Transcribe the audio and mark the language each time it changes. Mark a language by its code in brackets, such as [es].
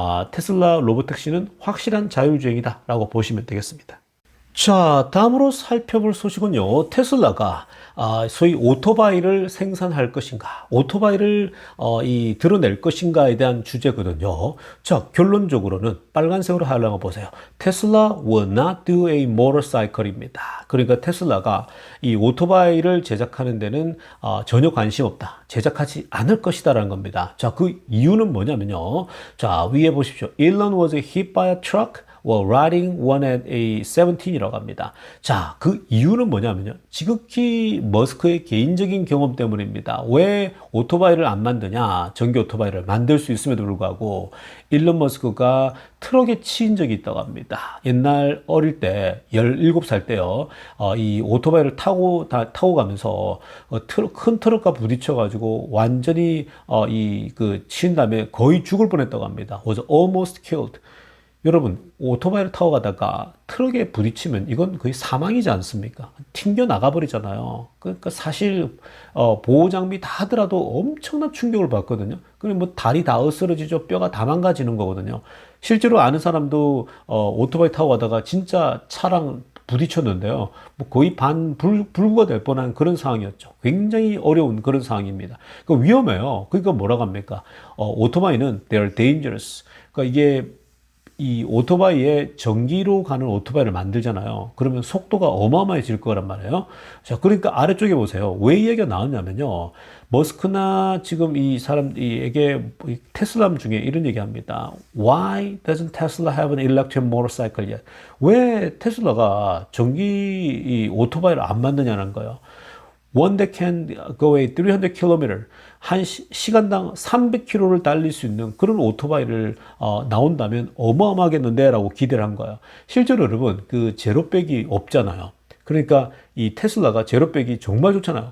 [ko] 테슬라 로보택시는 확실한 자율주행이다라고 보시면 되겠습니다. 자, 다음으로 살펴볼 소식은요. 테슬라가 소위 오토바이를 생산할 것인가, 오토바이를 드러낼 것인가에 대한 주제거든요. 자, 결론적으로는 빨간색으로 하려고 보세요. [en] 테슬라 will not do a motorcycle입니다. [ko] 그러니까 테슬라가 이 오토바이를 제작하는 데는 전혀 관심 없다. 제작하지 않을 것이다라는 겁니다. 자, 그 이유는 뭐냐면요. 자, 위에 보십시오. [en] Elon was hit by a truck while riding one at a 17이라고 합니다. [ko] 자, 그 이유는 뭐냐면요. 지극히 머스크의 개인적인 경험 때문입니다. 왜 오토바이를 안 만드냐? 전기 오토바이를 만들 수 있음에도 불구하고 일론 머스크가 트럭에 치인 적이 있다고 합니다. 옛날 어릴 때 17살 때요. 이 오토바이를 타고 가면서 큰 트럭과 부딪혀 가지고 완전히 치인 다음에 거의 죽을 뻔했다고 합니다. [en] was almost killed. [ko] 여러분, 오토바이를 타고 가다가 트럭에 부딪히면 이건 거의 사망이지 않습니까? 튕겨 나가버리잖아요. 그러니까 사실 보호 장비 다 하더라도 엄청난 충격을 받거든요. 그럼 뭐 다리 다 으스러지죠. 뼈가 다 망가지는 거거든요. 실제로 아는 사람도 오토바이 타고 가다가 진짜 차랑 부딪혔는데요. 뭐 거의 불구가 될 뻔한 그런 상황이었죠. 굉장히 어려운 그런 상황입니다. 위험해요. 그러니까 뭐라고 합니까? 오토바이는 [en] they are dangerous. [ko] 그러니까 이게 이 오토바이에 전기로 가는 오토바이를 만들잖아요. 그러면 속도가 어마어마해질 거란 말이에요. 자, 그러니까 아래쪽에 보세요. 왜 이 얘기가 나왔냐면요. 머스크나 지금 이에게 테슬라 중에 이런 얘기 합니다. [en] Why doesn't Tesla have an electric motorcycle yet? [ko] 왜 테슬라가 전기 오토바이를 안 만드냐는 거예요. [en] One that can go a 300km, [ko] 한 시간당 300km를 달릴 수 있는 그런 오토바이를 나온다면 어마어마하겠는데 라고 기대를 한 거예요. 실제로 여러분, 그 제로백이 없잖아요. 그러니까 이 테슬라가 제로백이 정말 좋잖아요.